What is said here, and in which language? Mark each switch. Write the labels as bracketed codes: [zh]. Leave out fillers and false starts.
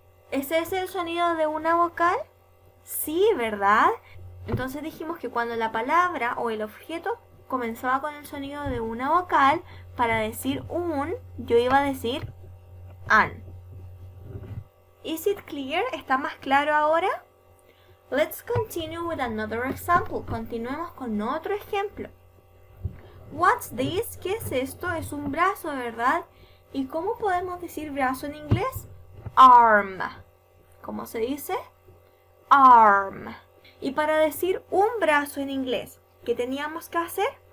[es] ¿Ese es el sonido de una vocal? Sí, ¿verdad? Entonces dijimos que cuando la palabra o el objeto comenzaba con el sonido de una vocal, para decir un, yo iba a decir an. [en] Is it clear? [es] ¿Está más claro ahora? [en] Let's continue with another example. [es] Continuemos con otro ejemplo. [en] What's this? [es] ¿Qué es esto? Es un brazo, ¿verdad? ¿Y cómo podemos decir brazo en inglés? Arm. ¿Cómo se dice? Arm. Y para decir un brazo en inglés, ¿qué teníamos que hacer?